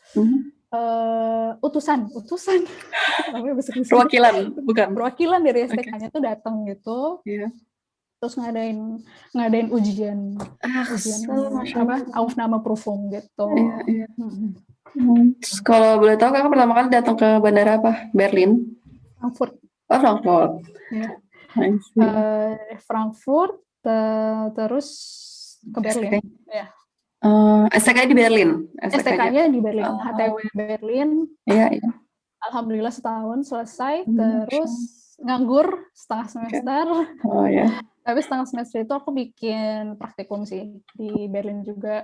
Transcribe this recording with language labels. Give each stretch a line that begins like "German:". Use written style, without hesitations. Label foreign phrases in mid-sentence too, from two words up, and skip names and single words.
Indonesian: Utusan perwakilan dari STK-nya tuh datang gitu. Terus ngadain ujian Aufnahmeprüfung gitu. Terus kalau boleh tahu kakak pertama kali datang ke bandara apa? Berlin? Frankfurt. Frankfurt. Frankfurt terus ke Berlin. STK di Berlin. STK-nya di Berlin, HTW Berlin. Iya. Alhamdulillah setahun selesai, terus nganggur setengah semester. Tapi setengah semester itu aku bikin praktikum sih di Berlin juga.